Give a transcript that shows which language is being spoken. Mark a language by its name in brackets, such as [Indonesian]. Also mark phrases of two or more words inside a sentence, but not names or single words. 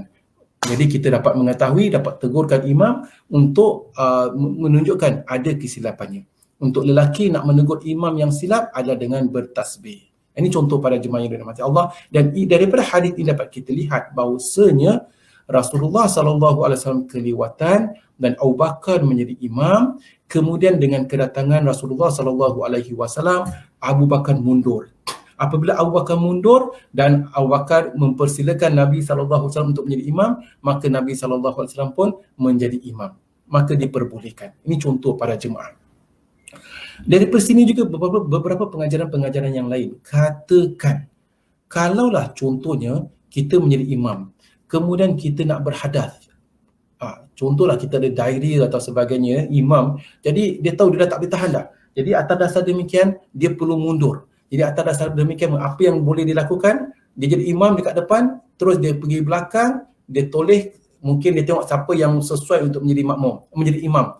[Malay] Jadi kita dapat mengetahui, dapat tegurkan imam untuk menunjukkan ada kesilapannya. Untuk lelaki nak menegur imam yang silap adalah dengan bertasbih. Ini contoh pada jemaah yang dirahmati Allah, dan daripada hadis ini dapat kita lihat bahawasanya Rasulullah [Arabic] صلى الله عليه وسلم [Malay] kelewatan dan Abu Bakar menjadi imam. Kemudian dengan kedatangan Rasulullah [Arabic] صلى الله عليه وسلم, [Malay] Abu Bakar mundur. Apabila Abu Bakar mundur dan Abu Bakar mempersilakan Nabi [Arabic] صلى الله عليه وسلم [Malay] untuk menjadi imam, maka Nabi [Arabic] صلى الله عليه وسلم [Malay] pun menjadi imam. Maka diperbolehkan. Ini contoh para jemaah. Dari sini juga beberapa pengajaran-pengajaran yang lain. Katakan, kalaulah contohnya kita menjadi imam, kemudian kita nak berhadas. Contohlah kita ada diary atau sebagainya, imam. Jadi dia tahu dia dah tak boleh tahan dah. Jadi atas dasar demikian, dia perlu mundur. Jadi atas dasar demikian, apa yang boleh dilakukan? Dia jadi imam dekat depan, terus dia pergi belakang, dia toleh, mungkin dia tengok siapa yang sesuai untuk menjadi makmum, menjadi imam.